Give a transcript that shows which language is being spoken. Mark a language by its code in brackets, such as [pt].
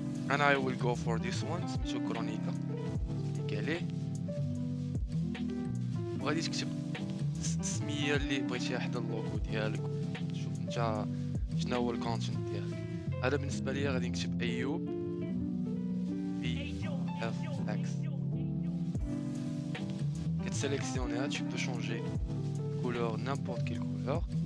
[en] and I will go for this one [ar] سميتو كرونيكا. كليك عليه وغادي تكتب السميه اللي بغيتيها حدا اللوغو ديالك. شوف انت شنو هو الكونتنت ديالك. هذا بالنسبه ليا غادي نكتب ايوب في اف اكس. كتسيليكسيونيها [fr] tu peux changer couleur n'importe quelle couleur.